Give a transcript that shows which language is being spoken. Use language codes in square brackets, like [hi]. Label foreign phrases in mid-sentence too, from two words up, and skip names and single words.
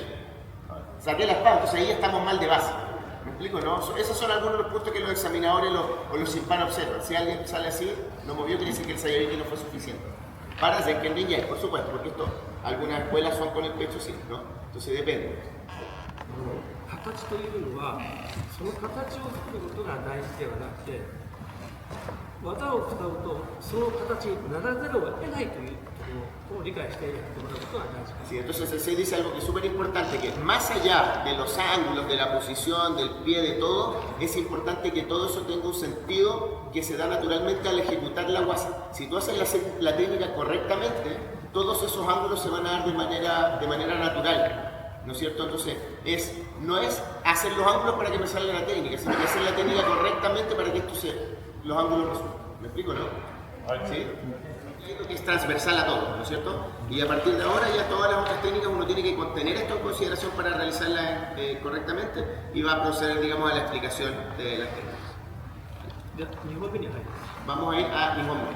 [es] Saqué la espada, entonces ahí estamos mal de base. ¿Me explico? ¿No? Esos son algunos de los puntos que los examinadores o los simpan observan. Si alguien sale así, lo movió, quiere decir que el Sayabiki no fue suficiente. Para Zenken Denjai, por supuesto, porque algunas escuelas son con el pecho sí, ¿no? Entonces depende. [ja] 形というのは、その形を作ることが大事ではなくて、 技を使うとその形にならざるを得ないというところを理解してやってもらうことが大事です。 [es] Sí, entonces el Sensei dice algo que es súper importante, que más allá de los ángulos, de la posición, del pie, de todo, es importante que todo eso tenga un sentido que se da naturalmente al ejecutar la guasa. Si tú haces la técnica correctamente, todos esos ángulos se van a dar de manera natural, ¿no es cierto? Entonces, no es hacer los ángulos para que me salga la técnica, sino que hacer la técnica correctamente para que los ángulos resulten. ¿Me explico, no? ¿Sí? Que es transversal a todo, ¿no es cierto? Y a partir de ahora ya todas las otras técnicas uno tiene que tener esto en consideración para realizarlas correctamente y va a proceder, digamos, a la explicación de las técnicas. [ja] では2本目に入ります。 [es] Vamos a ir a mi momento.